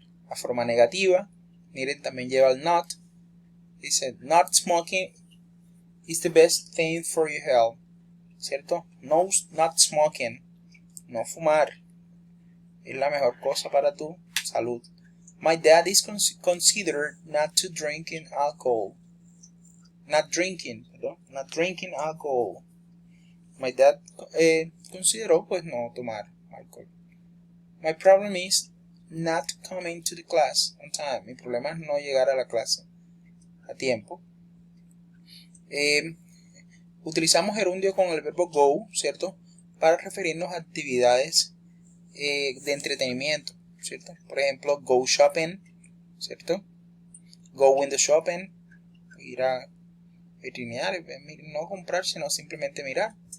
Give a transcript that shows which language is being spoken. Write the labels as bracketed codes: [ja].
[es] La forma negativa, miren, también lleva el not. Dice, [en] not smoking is the best thing for your health, [es] ¿cierto? No, [en] not smoking, [es] no fumar, es la mejor cosa para tu salud. [en] My dad is considered not drinking alcohol. Not drinking alcohol. My dad [es] consideró pues no tomar alcohol. [en] My problem is not coming to the class on time. [es] Mi problema es no llegar a la clase a tiempo. Utilizamos gerundio con el verbo go, ¿cierto? Para referirnos a actividades de entretenimiento, ¿cierto? Por ejemplo, go shopping, ¿cierto? [en] Go window shopping, [es] ir a vitrinear, no comprar, sino simplemente mirar.